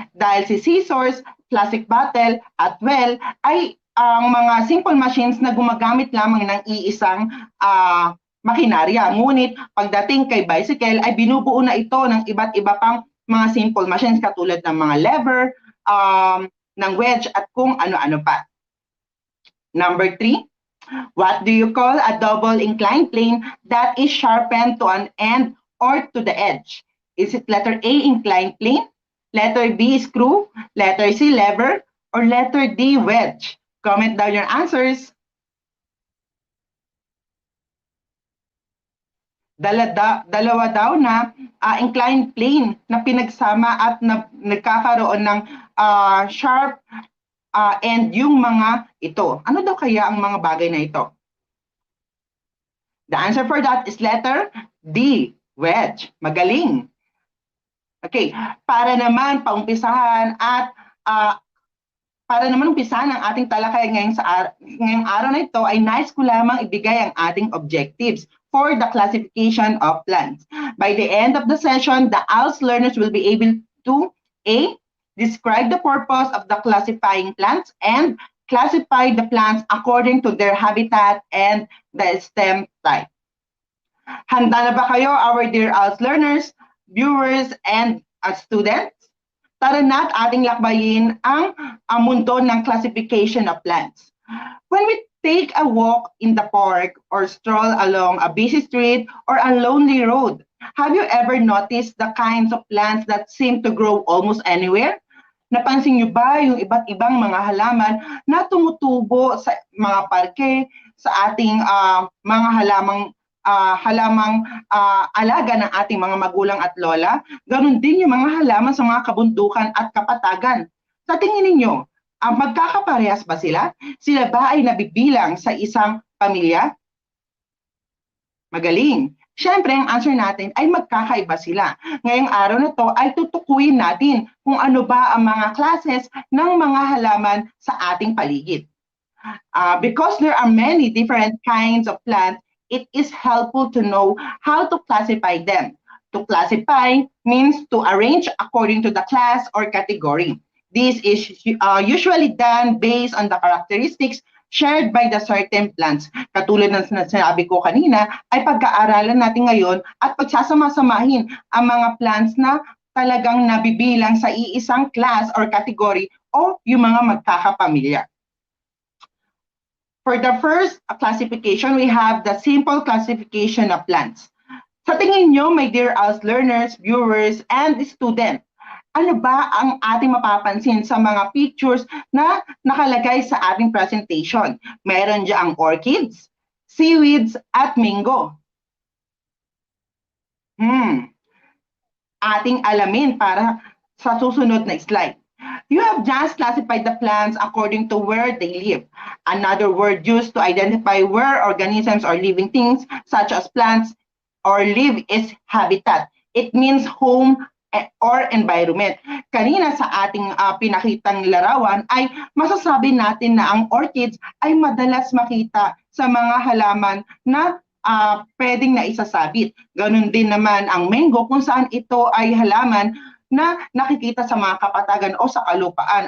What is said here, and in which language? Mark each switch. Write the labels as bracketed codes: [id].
[tl] Dahil si scissors, plastic bottle, at well ay ang mga simple machines na gumagamit lamang ng iisang makinarya. Ngunit pagdating kay bicycle ay binubuo na ito ng iba't iba pang mga simple machines katulad ng mga lever, ng wedge at kung ano-ano pa. [en] Number 3, what do you call a double inclined plane that is sharpened to an end or to the edge? Is it letter A, inclined plane? Letter B, screw? Letter C, lever? Or letter D, wedge? Comment down your answers. [tl] Dalawa daw na inclined plane na pinagsama at nagkakaroon ng sharp and yung mga ito. Ano daw kaya ang mga bagay na ito? [en] The answer for that is letter D, wedge. [tl] Magaling. Okay, para naman paumpisahan at para naman umpisahan ang ating talakay ngayong araw na ito ay nais ko lamang ibigay ang ating [en] objectives for the classification of plants. By the end of the session, the ALS learners will be able to A, describe the purpose of the classifying plants and classify the plants according to their habitat and the stem type. [tl] Handa na ba kayo, [en] our dear ALS learners, viewers, and students? [tl] Tara na't ating lakbayin ang mundo ng classification of plants. [en] When we take a walk in the park or stroll along a busy street or a lonely road, have you ever noticed the kinds of plants that seem to grow almost anywhere? [tl] Napansin niyo ba yung iba't ibang mga halaman na tumutubo sa mga parke, sa ating mga halamang alaga ng ating mga magulang at lola? Ganon din yung mga halaman sa mga kabundukan at kapatagan. Sa tingin ninyo, Magkakaparehas ba sila? Sila ba ay nabibilang sa isang pamilya? Magaling. Siyempre, ang answer natin ay magkakaiba sila. Ngayong araw na to ay tutukuyin natin kung ano ba ang mga classes ng mga halaman sa ating paligid. [en] Because there are many different kinds of plants, it is helpful to know how to classify them. To classify means to arrange according to the class or category. This is usually done based on the characteristics shared by the certain plants. [tl] Katulad ng sinabi ko kanina, ay pagkaaralan natin ngayon at pagsasama-samahin ang mga plants na talagang nabibilang sa iisang class or category o yung mga magkakapamilya. [en] For the first classification, we have the simple classification of plants. [tl] Sa tingin nyo, [en] my dear us learners, viewers, and students, [tl] ano ba ang ating mapapansin sa mga pictures na nakalagay sa ating presentation? Meron diyang orchids, seaweeds, at mango. Ating alamin para sa susunod na slide. [en] You have just classified the plants according to where they live. Another word used to identify where organisms or living things, such as plants, or live is habitat. It means home or environment. [tl] Kanina sa ating pinakitang larawan ay masasabi natin na ang orchids ay madalas makita sa mga halaman na pwedeng naisasabit. Ganun din naman ang mango kung saan ito ay halaman na nakikita sa mga kapatagan o sa kalupaan.